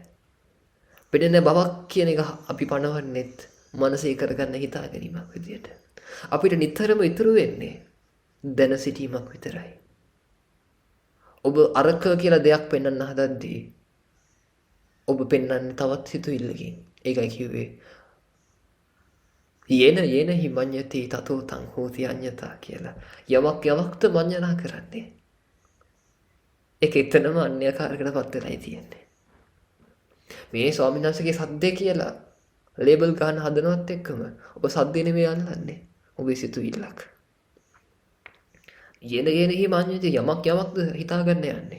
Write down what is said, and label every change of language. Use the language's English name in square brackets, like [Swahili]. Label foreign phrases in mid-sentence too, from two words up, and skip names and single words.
[Sinhala] පෙනෙන බවක් කියන එක අපි පනවන්නෙත් මනසේ කරගන්න හිතා ගැනීමක් විදියට. අපිට නිතරම ඉතුරු වෙන්නේ දැන සිටීමක් විතරයි. ඔබ අරක කියලා දෙයක් පෙන්වන්න හදද්දී ඔබ පෙන්වන්නේ තවත් සිතුවිල්ලකින්. ඒකයි කිව්වේ [Pali] යේන හිමඤ්ඤති තතෝ තං හෝති අඤ්ඤතා [Sinhala] කියලා. යමක්ද මඤ්ඤණා කරන්නේ. ඒක එතනම අන්‍යකාරකටපත් වෙලායි තියෙන්නේ. මේ ස්වාමීන් වහන්සේගේ සද්දේ කියලා ලේබල් ගන්න හදනවත් එක්කම ඔබ සද්දේ නෙමෙයි අල්ලන්නේ. ඔබේ සිතුවිල්ලක්. [Pali] යේන හිමඤ්ඤති [Sinhala] යමක්ද හිතාගන්න යන්නේ.